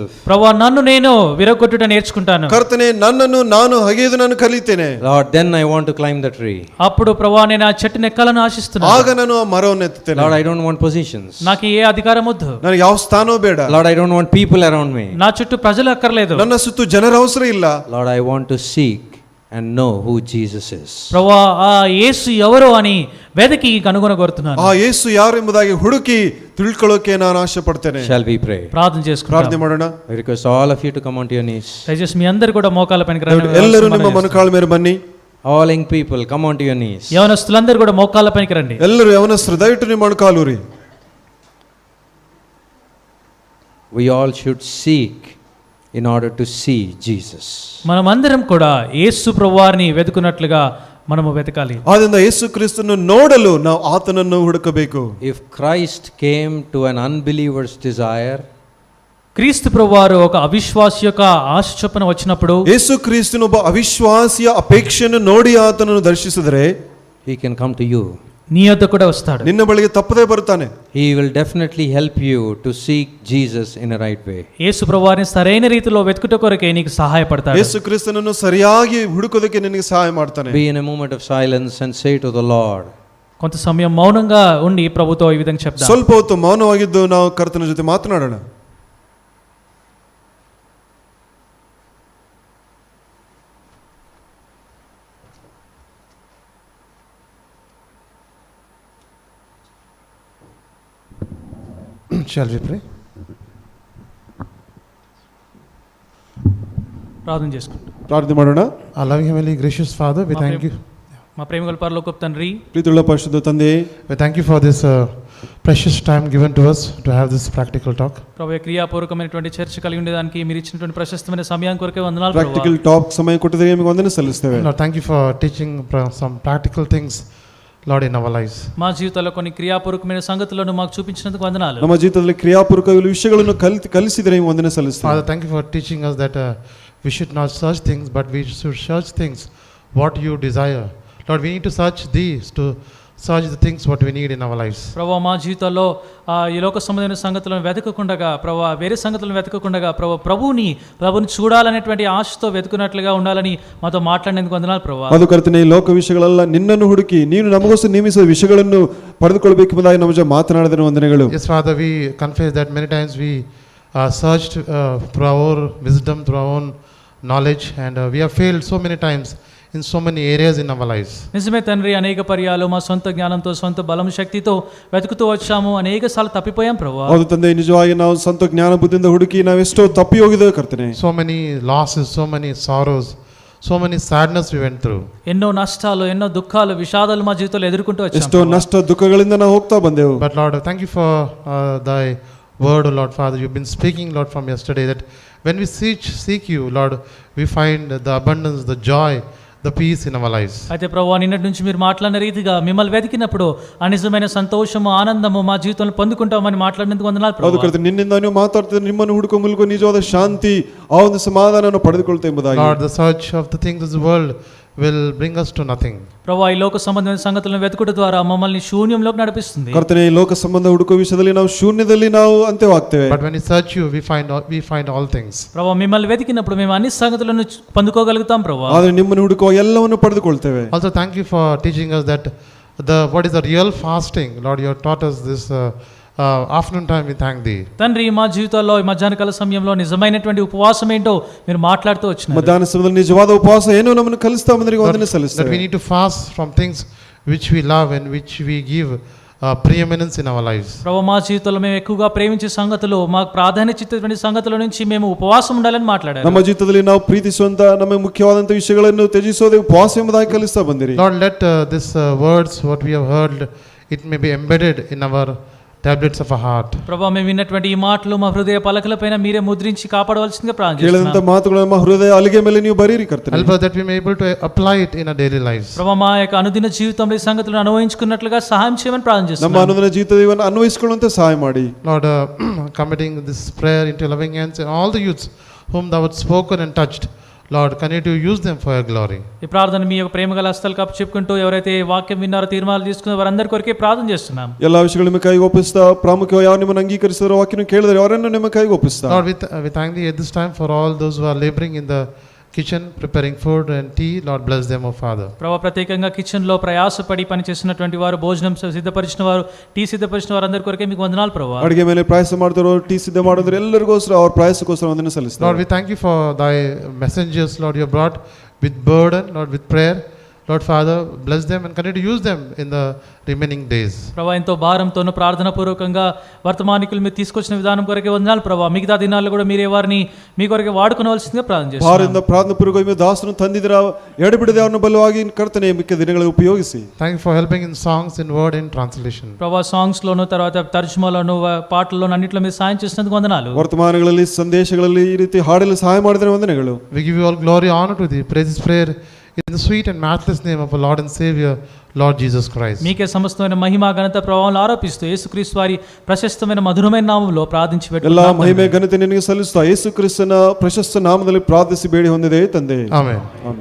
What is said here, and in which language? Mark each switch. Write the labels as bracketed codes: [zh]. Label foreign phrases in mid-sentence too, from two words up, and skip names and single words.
[te] ప్రభువా నన్ను నేను విరగొట్టుట నేర్చుకుంటాను. [kn] ಕರ್ತನೇ, ನನ್ನನ್ನು ನಾನು ಹಗೆಯದು ನಾನು ಕಲಿತೇನೆ. [en] Lord, then I want to climb the tree. [te] అప్పుడు ప్రభువా నేను ఆ చెట్టును ఎక్కాలని ఆశిస్తున్నాను. [kn] ಆಗ ನಾನು ಆ ಮರವನ್ನು ಎತ್ತುತ್ತೇನೆ. [en] Lord, I don't want positions. [te] నాకు ఏ అధికారం వద్దు. [kn] ನನಗೆ ಯಾವ ಸ್ಥಾನವೂ ಬೇಡ. [en] Lord, I don't want people around me. [te] నా చుట్టూ ప్రజలు అక్కర్లేదు. [kn] ನನ್ನ ಸುತ್ತು ಜನರ ಅವಸರ ಇಲ್ಲ. [en] Lord, I want to seek and know who Jesus is. [te] ప్రభువా ఆ యేసు ఎవరో అని వెదకి కనుగొనగోరుతున్నాను. [kn] ಆ ಯೇಸು ಯಾರು ಎಂಬುದಾಗಿ ಹುಡುಕಿ ತಿಳ್ಕೊಳ್ಳೋಕೆ ನಾನು ಆಶೆ ಪಡ್ತೇನೆ. [en] Shall we pray? [te] ప్రార్థన చేసుకుందాం. [kn] ಪ್ರಾರ್ಥನೆ ಮಾಡೋಣ. [en] I request all of you to come onto your knees. [te] దయచేసి మీ అందరు కూడా మోకాళ్ళ పైకి రండి. [kn] ಎಲ್ಲರೂ ನಿಮ್ಮ ಮೊಣಕಾಲ ಮೇಲೆ ಬನ್ನಿ. [en] All young people, come onto your knees. [te] యవనస్తులందరూ కూడా మోకాళ్ళ పైకి రండి. [kn] ಎಲ್ಲರೂ ಯವನಸ್ಥರು ದಯವಿಟ್ಟು ನಿಮ್ಮ ಮೊಣಕಾಲು ರೀ. [en] We all should seek in order to see Jesus. [te] మనమందరం కూడా యేసు ప్రభువారిని వెతుకున్నట్లుగా మనము వెతకాలి. [kn] ಆದ್ದರಿಂದ ಯೇಸು ಕ್ರಿಸ್ತನು ನೋಡಲು ನಾವು ಆತನನ್ನು ಹುಡುಕಬೇಕು. [en] If Christ came to an unbeliever's desire, [te] క్రీస్తు ప్రభువారు ఒక అవిశ్వాసి యొక్క ఆశ చొప్పున వచ్చినప్పుడు, [kn] ಯೇಸು ಕ್ರಿಸ್ತನು ಒಬ್ಬ ಅವಿಶ್ವಾಸಿಯ ಅಪೇಕ್ಷೆಯನ್ನು ನೋಡಿ ಆತನನ್ನು ದರ್ಶಿಸಿದರೆ, [en] he can come to you. [te] నీ యొద్ద కూడా వస్తాడు. [kn] ನಿನ್ನ ಬಳಿಗೆ ತಪ್ಪದೇ ಬರುತ್ತಾನೆ. [en] He will definitely help you to seek Jesus in a right way. [te] యేసు ప్రభువారిని సరైన రీతిలో వెతుకుట కొరకే నీకు సహాయపడతాడు. [kn] ಯೇಸು ಕ್ರಿಸ್ತನನ್ನು ಸರಿಯಾಗಿ ಹುಡುಕೋದಕ್ಕೆ ನಿನಗೆ ಸಹಾಯ ಮಾಡ್ತಾನೆ. [en] Be in a moment of silence and say to the Lord, [te] కొంత సమయం మౌనంగా ఉండి ప్రభుతో ఈ విధంగా చెప్దాం. [kn] ಸ್ವಲ್ಪ ಹೊತ್ತು ಮೌನವಾಗಿದ್ದು ನಾವು ಕರ್ತನ ಜೊತೆ ಮಾತನಾಡೋಣ. [en] Shall we pray? [te] ప్రార్థన చేసుకుంటాం. [kn] ಪ್ರಾರ್ಥನೆ ಮಾಡೋಣ. [en] Our loving heavenly gracious Father, we thank you. [te] మా ప్రేమగల పరలోకపు తండ్రి, [kn] ಪ್ರೀತಿಯುಳ್ಳ ಪರಿಶುದ್ಧ ತಂದೆ, [en] We thank you for this precious time given to us to have this practical talk. [te] ప్రభు క్రియాపూర్వకమైనటువంటి చర్చ కలిగి ఉండేదానికి మీరు ఇచ్చినటువంటి ప్రశస్తమైన సమయానికి కొరకే వందనాలు ప్రభువా. [en] practical talk [kn] ಸಮಯ ಕೊಟ್ಟಿದ್ದಕ್ಕೆ ನಿಮಗೆ ವಂದನೆ ಸಲ್ಲಿಸ್ತೇವೆ. [en] Lord, thank you for teaching some practical things, Lord, in our lives. [te] మా జీవితాల్లో కొన్ని క్రియాపూర్వకమైన సంగతులను మాకు చూపించినందుకు వందనాలు. [kn] ನಮ್ಮ ಜೀವಿತದಲ್ಲಿ ಕ್ರಿಯಾಪೂರ್ವಕ ವಿಷಯಗಳನ್ನು ಕಲಿಸಿದರೆ ನಿಮಗೆ ವಂದನೆ ಸಲ್ಲಿಸ್ತೇವೆ. [en] Father, thank you for teaching us that we should not search things, but we should search things what you desire. Lord, we need to search these to search the things what we need in our lives. [te] ప్రభు మా జీవితాల్లో ఈ లోక సంబంధమైన సంగతులను వెతకకుండగా, ప్రభు వేరే సంగతులను వెతకకుండగా, ప్రభువుని చూడాలనేటువంటి ఆశతో వెతుకున్నట్లుగా ఉండాలని మాతో మాట్లాడినందుకు వందనాలు ప్రభు. [kn] ಅದು ಕರ್ತನೆ, ಈ ಲೋಕ ವಿಷಯಗಳೆಲ್ಲ ನಿನ್ನನ್ನು ಹುಡುಕಿ ನೀನು ನಮಗೋಸ್ಕರ ನೇಮಿಸಿದ ವಿಷಯಗಳನ್ನು ಪಡೆದುಕೊಳ್ಳಬೇಕೆಂಬುದಾಗಿ ನಮ್ಮ ಜೊತೆ ಮಾತನಾಡಿದ ವಂದನೆಗಳು. [en] Yes, Father, we confess that many times we searched through our wisdom, through our own knowledge, and we have failed so many times in so many areas in our lives. [te] నిజమే తండ్రి, అనేక పర్యాలు మా సొంత జ్ఞానంతో సొంత బలం శక్తితో వెతుకుతూ వచ్చాము, అనేక సార్లు తప్పిపోయాం ప్రభు. [kn] ಹೌದು ತಂದೆ, ನಿಜವಾಗಿ ನಾವು ಸ್ವಂತ ಜ್ಞಾನ ಬುದ್ಧಿಯಿಂದ ಹುಡುಕಿ ನಾವೆಷ್ಟೋ ತಪ್ಪಿ ಹೋಗಿದ್ದೇವೆ ಕರ್ತನೆ. [en] So many losses, so many sorrows, so many sadness we went through. [te] ఎన్నో నష్టాలు, ఎన్నో దుఃఖాలు, విషాదాలు మా జీవితంలో ఎదుర్కొంటూ [kn] ಎಷ್ಟೋ [te] వచ్చాము. [kn] ನಷ್ಟ ದುಃಖಗಳಿಂದ ನಾವು ಹೋಗ್ತಾ ಬಂದೆವು. [en] But Lord, thank you for thy word, O Lord Father. You've been speaking, Lord, from yesterday that when we seek you, Lord, we find the abundance, the joy, the peace in our lives. [te] అయితే ప్రభు, నిన్నటి నుంచి మీరు మాట్లాడిన రీతిగా మిమ్మల్ని వెతికినప్పుడు ఆ నిజమైన సంతోషము, ఆనందము మా జీవితంలో పొందుకుంటామని మాట్లాడినందుకు వందనాలు [kn] ಹೌದು [te] ప్రభు. [kn] ಕರ್ತನೆ, ನಿನ್ನಿಂದ ನೀವು ಮಾತಾಡ್ತಿದ್ರೆ ನಿಮ್ಮನ್ನು ಹುಡುಕೋ ಮೂಲಕ ನಿಜವಾದ ಶಾಂತಿ, ಆ ಒಂದು ಸಮಾಧಾನವನ್ನು ಪಡೆದುಕೊಳ್ತಾ ಎಂಬುದಾಗಿ. [en] Lord, the search of the things of this world will bring us to nothing. [te] ప్రభు, ఈ లోక సంబంధమైన సంగతులను వెతుకుట ద్వారా మమ్మల్ని శూన్యంలోకి నడిపిస్తుంది. [kn] ಕರ್ತನೆ, ಈ ಲೋಕ ಸಂಬಂಧ ಹುಡುಕೋ ವಿಷಯದಲ್ಲಿ ನಾವು ಶೂನ್ಯದಲ್ಲಿ ನಾವು ಅಂತ್ಯವಾಗ್ತೇವೆ. [en] But when we search you, we find all things. [te] ప్రభు, మిమ్మల్ని వెతికినప్పుడు మేము అన్ని సంగతులను పొందుకోగలుగుతాం ప్రభు. [kn] ಆದ್ರೆ ನಿಮ್ಮನ್ನು ಹುಡುಕುವ ಎಲ್ಲವನ್ನು ಪಡೆದುಕೊಳ್ತೇವೆ. [en] Also, thank you for teaching us that what is the real fasting. Lord, you have taught us this afternoon time. We thank thee. [te] తండ్రి, మా జీవితాల్లో ఈ మధ్యాహ్నకాల సమయంలో నిజమైనటువంటి ఉపవాసం ఏంటో మీరు మాట్లాడుతూ వచ్చినారు. [kn] ಮಧ್ಯಾಹ್ನ ಸಮಯದಲ್ಲಿ ನಿಜವಾದ ಉಪವಾಸ ಏನು ನಮ್ಮನ್ನು ಕಲಿಸ್ತಾ ಬಂದ್ರೆ ವಂದನೆ [en] That we [kn] ಸಲ್ಲಿಸ್ತೇವೆ. [en] need to fast from things which we love and which we give preeminence in our lives. [te] ప్రభు, మా జీవితంలో మేము ఎక్కువగా ప్రేమించే సంగతులు, మాకు ప్రాధాన్యత ఇచ్చేటువంటి సంగతుల నుంచి మేము ఉపవాసం ఉండాలని మాట్లాడారు. [kn] ನಮ್ಮ ಜೀವಿತದಲ್ಲಿ ನಾವು ಪ್ರೀತಿಸುವಂತ ನಮಗೆ ಮುಖ್ಯವಾದಂತ ವಿಷಯಗಳನ್ನು ತ್ಯಜಿಸೋದೇ ಉಪವಾಸ ಎಂಬುದಾಗಿ ಕಲಿಸ್ತಾ ಬಂದಿರಿ. [en] Lord, let this words what we have heard, it may be embedded in our tablets of our heart. [te] ప్రభు, మేము విన్నటువంటి ఈ మాటలు మా హృదయ పలకలపైన మీరే ముద్రించి కాపాడవలసిందిగా ప్రార్థన [kn] ಕೇಳಿದಂತ [te] చేస్తున్నాం. [kn] ಮಾತುಗಳನ್ನು ನಮ್ಮ ಹೃದಯ ಅಲಿಗೆ ಮೇಲೆ ನೀವು ಬರೀರಿ ಕರ್ತನೆ. [en] Help us that we may be able to apply it in our daily lives. [te] ప్రభు, మా యొక్క అనుదిన జీవితంలో ఈ సంగతులను అనుభవించుకున్నట్లుగా సహాయం చేయమని ప్రార్థన [kn] ನಮ್ಮ [te] చేస్తున్నాం. [kn] ಅನುದಿನ ಜೀವಿತವನ್ನು ಅನ್ವಯಿಸಿಕೊಳ್ಳುವಂತೆ ಸಹಾಯ ಮಾಡಿ. [en] Lord, committing this prayer into your loving hands and all the youths whom thou hast spoken and touched, Lord, continue to use them for your glory. [te] ఈ ప్రార్థన మీ యొక్క ప్రేమ గల హస్తాలకు అప్పచెప్పుకుంటూ ఎవరైతే వాక్యం విన్నారో, తీర్మానాలు తీసుకున్న వారందరి కొరకే ప్రార్థన చేస్తున్నాం. [kn] ಎಲ್ಲಾ ವಿಷಯಗಳು ನಿಮ್ಮ ಕೈಗೆ ಒಪ್ಪಿಸ್ತಾ, ಪ್ರಾಮುಖ್ಯವಾಗಿ ಯಾರು ನಿಮ್ಮನ್ನು ಅಂಗೀಕರಿಸಿದರೋ, ವಾಕ್ಯನ ಕೇಳಿದರೆ ಅವರನ್ನು ನಿಮ್ಮ ಕೈಗೆ ಒಪ್ಪಿಸ್ತಾ. [en] Lord, we thank thee at this time for all those who are laboring in the kitchen, preparing food and tea. Lord, bless them, O Father. [te] ప్రభు, ప్రత్యేకంగా కిచెన్లో ప్రయాసపడి పనిచేస్తున్నటువంటి వారు, భోజనం సిద్ధపరిచిన వారు, టీ సిద్ధపరిచిన వారందరి కొరకే మీకు వందనాలు ప్రభు. [kn] ಅಡಿಗೆ ಮೇಲೆ ಪ್ರಯಾಸ ಮಾಡ್ತಾರೋ, ಟೀ ಸಿದ್ಧ ಮಾಡೋದ್ರೆ ಎಲ್ಲರಿಗೋಸ್ಕರ ಅವ್ರ ಪ್ರಯಾಸಕ್ಕೋಸ್ಕರ ವಂದನೆ ಸಲ್ಲಿಸ್ತಾರೆ. [en] Lord, we thank you for thy messengers, Lord, you have brought with burden, Lord, with prayer. Lord Father, bless them and continue to use them in the remaining days. [te] ప్రభా ఎంతో భారంతోనూ ప్రార్థన పూర్వకంగా వర్తమానికులు మీరు తీసుకొచ్చిన విధానం కొరకే వందనాలు ప్రభా. మిగతా దినాల్లో కూడా మీరే వారిని మీ కొరకే వాడుకోవాల్సిందిగా ಪ್ರಾರ್ಥನೆ చేస్తున్నాను. [kn] ಭಾರದಿಂದ ಪ್ರಾರ್ಥನಾ ಪೂರ್ವಕವಾಗಿ ದಾಸರನ್ನು ತಂದಿದ್ದೀರ, ಎಡಬಿಡದೆ ಅವರನ್ನು ಬಲವಾಗಿ ಕರ್ತನೆ ಮಿಕ್ಕ ದಿನಗಳಿಗೆ ಉಪಯೋಗಿಸಿ. [en] Thank you for helping in songs, in word, in translation. [te] ప్రభా సాంగ్స్ లోను తర్వాత తర్జుమాలోను పాటల్లోను అన్నిట్లో మీరు సాయం చేసినందుకు వందనాలు. [kn] ವರ್ತಮಾನಗಳಲ್ಲಿ ಸಂದೇಶಗಳಲ್ಲಿ ಈ ರೀತಿ ಹಾಡಲು ಸಹಾಯ ಮಾಡಿದರೆ ವಂದನೆಗಳು. [en] We give you all glory, honor to thee. Praise this prayer in the sweet and matchless name of our Lord and Savior, Lord Jesus Christ. [te] మీకే సమస్తమైన మహిమ ఘనత ప్రభావాలను ఆరోపిస్తూ యేసుక్రీస్తు వారి ప్రశస్తమైన మధురమైన నామములో ప్రార్థించి [kn] ಎಲ್ಲ [te] పెట్టుకుంటున్నాం. [kn] ಮಹಿಮೆ ಘನತೆ ನಿನಗೆ ಸಲ್ಲಿಸುತ್ತಾ ಯೇಸು ಕ್ರಿಸ್ತನ ಪ್ರಶಸ್ತ ನಾಮದಲ್ಲಿ ಪ್ರಾರ್ಥಿಸಿ ಬೇಡಿ ಹೊಂದಿದೆ ತಂದೆ. [en] Amen. [kn] ಆಮೆನ್.